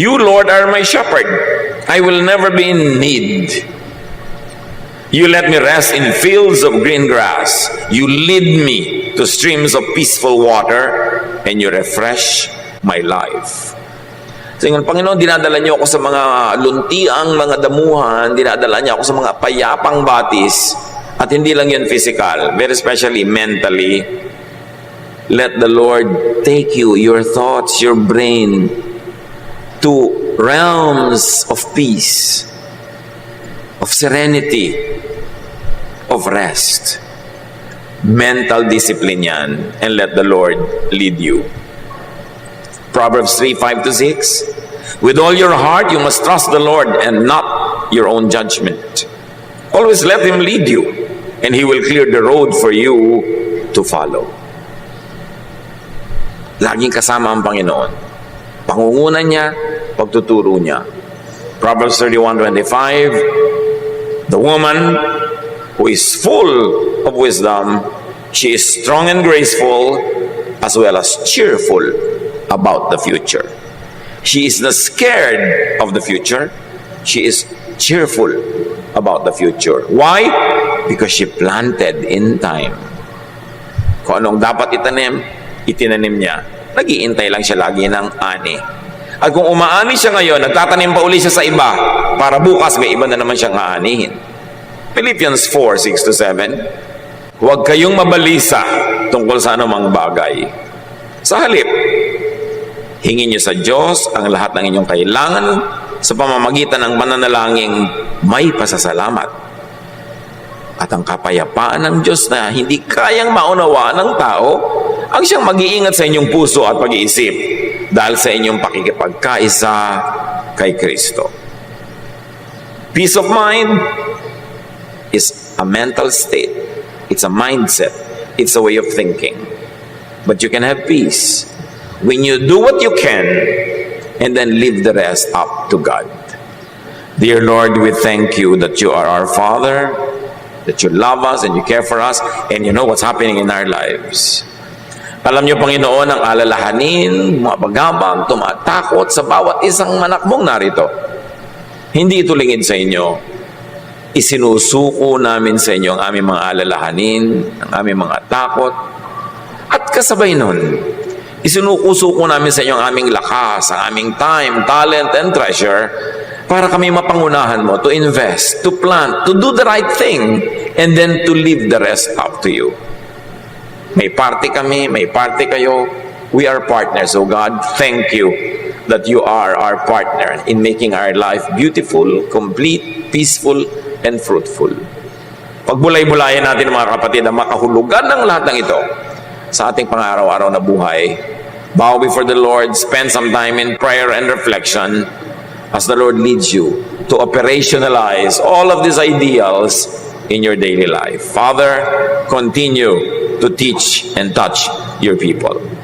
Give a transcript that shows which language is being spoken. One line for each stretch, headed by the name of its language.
English: You, Lord, are my shepherd. I will never be in need. You let me rest in fields of green grass. You lead me to streams of peaceful water, and you refresh my life.
Filipino: So, yung Panginoon, dinadala niyo ako sa mga luntiang mga damuhan, dinadala niyo ako sa mga payapang batis, at hindi lang yun physical,
English: very especially mentally. Let the Lord take you, your thoughts, your brain, to realms of peace, of serenity, of rest. Mental discipline yan, and let the Lord lead you. Proverbs 3, 5-6. With all your heart, you must trust the Lord and not your own judgment. Always let Him lead you, and He will clear the road for you to follow.
Filipino: Laging kasama ang Panginoon. Pangungunan niya, pagtuturo niya.
English: Proverbs 31:25. The woman who is full of wisdom, she is strong and graceful, as well as cheerful about the future. She is not scared of the future. She is cheerful about the future. Why? Because she planted in time.
Filipino: Kung anong dapat itanim, itinanim niya. Nag-iintay lang siya lagi ng ani. At kung umaani siya ngayon, nagtatanim pa uli siya sa iba, para bukas may iba na naman siyang aanihin. Philippians 4, 6-7. Huwag kayong mabalisa tungkol sa anumang bagay. Sa halip, Hingin niyo sa Diyos ang lahat ng inyong kailangan sa pamamagitan ng mananalangin may pasasalamat. At ang kapayapaan ng Diyos na hindi kayang maunawaan ng tao, ang siyang mag-iingat sa inyong puso at pag-iisip dahil sa inyong pakikipagkaisa kay Kristo.
English: Peace of mind is a mental state. It's a mindset. It's a way of thinking. But you can have peace when you do what you can and then leave the rest up to God. Dear Lord, we thank you that you are our Father, that you love us and you care for us, and you know what's happening in our lives.
Filipino: Alam niyo, Panginoon, ang alalahanin, mapagabang, tumatakot sa bawat isang anak mong narito. Hindi ito lingid sa inyo. Isinusuko namin sa inyo ang aming mga alalahanin, ang aming mga takot, at kasabay nun, isinusuko namin sa inyo ang aming lakas, ang aming
English: time, talent, and treasure
Filipino: para kami mapangunahan mo
English: to invest, to plant, to do the right thing, and then to leave the rest up to you.
Filipino: May party kami, may party kayo. We are partners. So God, thank you that you are our partner in making our life beautiful, complete, peaceful, and fruitful. Pagbulay-bulayan natin mga kapatid ang makahulugan ng lahat ng ito sa ating pang-araw-araw na buhay.
English: Bow before the Lord, spend some time in prayer and reflection as the Lord leads you to operationalize all of these ideals in your daily life. Father, continue to teach and touch your people.